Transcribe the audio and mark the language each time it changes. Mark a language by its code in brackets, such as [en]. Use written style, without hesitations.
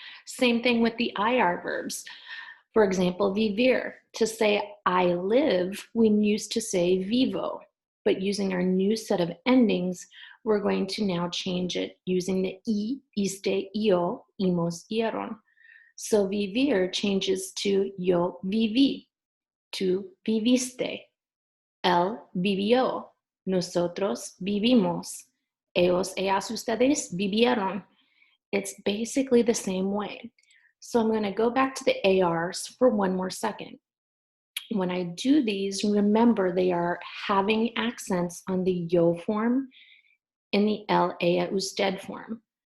[en] Same thing with the IR verbs. For example, vivir. To say I live, we used to say vivo, but using our new set of endings, we're going to now change it using the I, iste, io, imos, ieron. So [es] vivir [en] changes to [es] yo viví, tú viviste, él vivió, nosotros vivimos, ellos, ellas, ustedes vivieron. [en] It's basically the same way. So I'm going to go back to the ARs for one more second. When I do these, remember they are having accents on the yo form and the ella usted form.